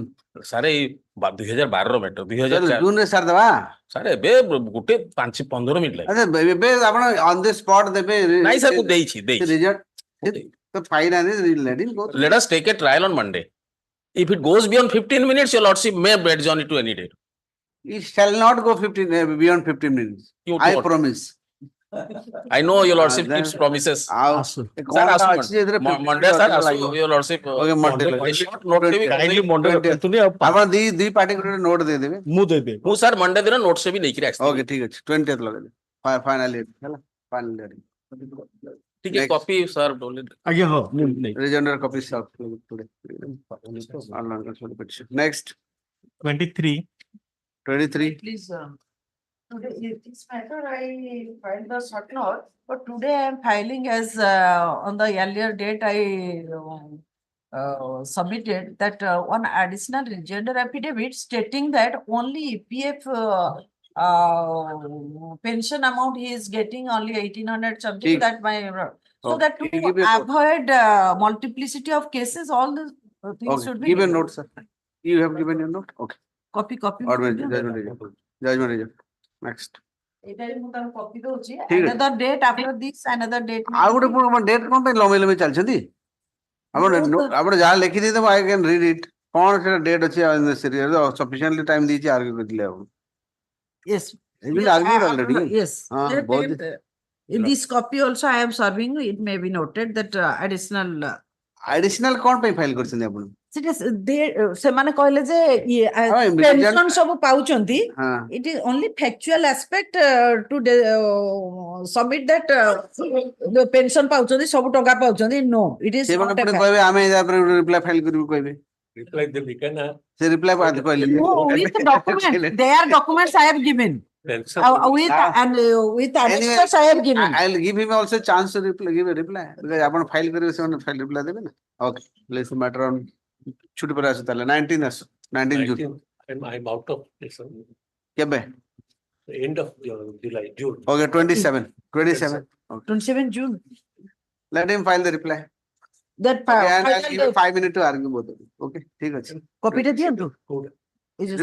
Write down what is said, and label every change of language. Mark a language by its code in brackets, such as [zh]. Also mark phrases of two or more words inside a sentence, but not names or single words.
[or] ସାର୍ ଏଇ 2012 ର ମ୍ୟାଟର 2004 ଜୁନରେ ସାରିଦେବା ସାର୍ ଏବେ ଗୋଟେ 5-15 ମିନିଟ୍ ଲାଗେ ଆଚ୍ଛା ଏବେ ଆପଣ [en] on the spot [or] ଦେବେ ନାଇଁ ସାର୍ ମୁଁ ଦେଇଛି ରିଜଲ୍ଟ ତ ଫାଇନ୍ [en] let us take a trial on Monday if it goes beyond 15 minutes your lordship may adjourn it to any date it shall not go 15 beyond 15 minutes I promise I know your lordship keeps promises [or] ଆଉ [en] sir Monday sir your lordship Okay, Monday short note [or] ଟେ ବି Kindly Monday ରଖନ୍ତୁନି ଆଉ ଆପଣ ଦି ପାର୍ଟି ଗୋଟେ ନୋଟ ଦେଇଦେବେ ମୁଁ ଦେବି ମୁଁ ସାର୍ Monday ଦିନ notes ଟେ ବି ନେଇକି ଆସିଥିଲି ଓକେ ଠିକ ଅଛି 20th ଲଗେଇଦେବେ ଫାଇନାଲି ହେଲା ଫାଇନାଲି ଟିକେ କପି ସାର୍ ଆଜ୍ଞା ହଁ ମୁଁ ନେଇ [en] rejoinder copy sir today next 23 Please today in this matter I filed the short note, but today I am filing as on the earlier date I submitted that one additional rejoinder affidavit stating that only EPF pension amount he is getting only 1800 something ठीक. that my so Okay, that to you give a note. avoid multiplicity of cases, all the things should Okay, be give a given. note, sir. You have given your note? Okay. Copy. Or judgment reserve. Judgment reserve. Next. [or] Copy ଦଉଛି ଠିକ ଅଛି। [en] another date after this another date [or] ଆଉ ଗୋଟେ ପୁଣି ଡେଟ୍ କଣ ପାଇଁ ଲମ୍ବେଇ ଲମ୍ବେଇ ଚାଲିଛନ୍ତି? ଆପଣ ଯାହା ଲେଖି ଦେଇଥିବ [en] I can read it. [or] କଣ ସେଟା ଡେଟ୍ ଅଛି [en] sufficiently time [or] ଦେଇଛି argue କରିଥିଲେ ଆପଣ। [en] yes It's been argued already. yes [or] ବହୁତ [en] in this copy also I am serving, it may be noted that [or] additional କଣ ପାଇଁ ଫାଇଲ କରିଛନ୍ତି ଆପଣ? ସେଟା ସେମାନେ କହିଲେ ଯେ ପେନସନ ସବୁ ପାଉଛନ୍ତି, [en] it is only factual aspect to submit that the pension [or] ପାଉଛନ୍ତି ସବୁ ଟଙ୍କା ପାଉଛନ୍ତି, [en] no it is [or] ସେମାନେ [en] not a [or] ପୁଣି [en] fact. [or] କହିବେ ଆମେ ୟା ଉପରେ [en] reply file [or] କରିବୁ କହିବେ। ରିପ୍ଲାଏ ଦେବି କାହିଁକି ନା ସେ ରିପ୍ଲାଏ ବାଦ କହିଲେ [en] No, with the documents, their documents I have given. With annexures I have given. I'll give him also chance to reply, give a reply because [or] ଆପଣ ଫାଇଲ କରିବେ ସେମାନେ ଫାଇଲ ରିପ୍ଲାଏ ଦେବେ ନା। [en] Okay, let's matter on [or] ଛୁଟି ପରେ ଆସୁ ତାହେଲେ 19 ଆସୁ 19 ଜୁନ। [en] I'm out of this [or] କେବେ? [en] end of July, June. Okay, 27 Okay. 27 June. Let him file the reply. That Okay, and I'll give you 5 minutes to argue both of you. [or] Okay, ଠିକ ଅଛି। copy ଟା ଦିଅନ୍ତୁ। ଏଇ ଯୋଉ